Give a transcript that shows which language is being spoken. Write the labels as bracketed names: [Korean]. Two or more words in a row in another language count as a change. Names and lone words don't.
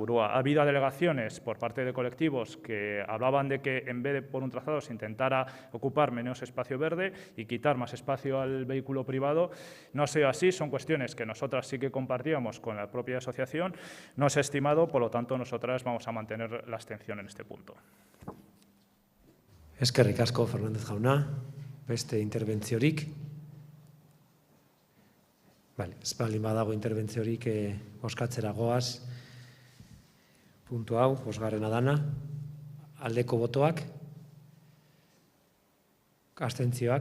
[Spanish] Ha habido alegaciones por parte de colectivos que hablaban de que, en vez de por un trazado, se intentara ocupar menos espacio verde y quitar más espacio al vehículo privado. No ha sido así, son cuestiones que nosotras sí que compartíamos con la propia asociación. No se ha estimado, por lo tanto, nosotras vamos a mantener la abstención en este punto. [Basque] Eskerrik asko, Fernández jauna. Beste interbentziorik? Bale, ez baldin badago interbentziorik bozkatzera goaz. Puntu hau, bosgarrena dana. Aldeko botoak? Abstentzioak?